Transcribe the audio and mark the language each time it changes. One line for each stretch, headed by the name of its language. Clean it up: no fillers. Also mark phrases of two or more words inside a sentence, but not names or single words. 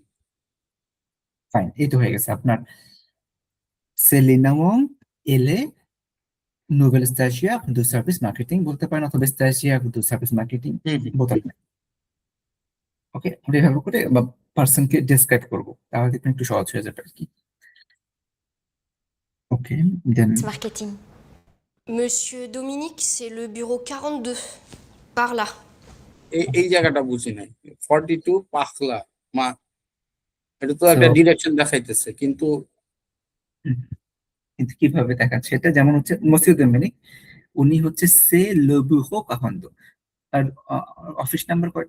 Bangla: ফাইন, এই তো হয়ে গেছে আপনার সেলিনাও এলে
French: nouvelle stagiaire du service marketing
Bangla: বলতে পারেন, অথবা
French: stagiaire du service marketing
Bangla: বলতে পারেন। ওকে, আমরা এভাবে করে বা পার্সনকে ডেসক্রাইব করবো, তাহলে দেখবেন একটু সহজ হয়ে যাবে আর কি।
English: okay, then
French: Marketing. Monsieur Dominique, c'est le bureau 42. Par là.
Bangla: এই জায়গাটা বুঝি নাই 42 পাখলা মা, এটা তো একটা So- ডিরেকশন দেখাইতেছে কিন্তু কিন্তু কিভাবে দেখাচ্ছে এটা, যেমন হচ্ছে মসিউ দমিনিক, উনি হচ্ছে
French: c'est le bureau quarante,
Bangla: আর অফিস নাম্বার কয়টা?